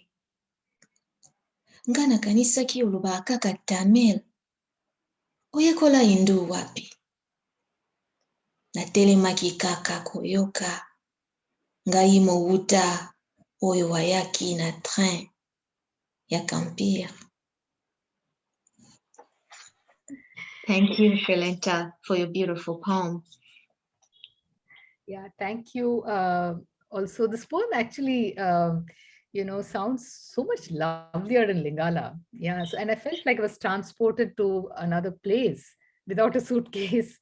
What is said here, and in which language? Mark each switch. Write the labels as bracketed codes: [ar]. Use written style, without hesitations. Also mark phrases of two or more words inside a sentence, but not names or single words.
[ln] Nga nakanisaki oloba kaka Tamil. Oyekola Hindu wapi? Natelemaki kaka koyoka. Ngai mowuta oyo wayaki na train ya Kampir. [en] Thank you, Srilata, for your beautiful poem. Yeah, thank you. Also, this poem actually, sounds so much lovelier in Lingala. Yeah, so, and I felt like I was transported to another place without a suitcase.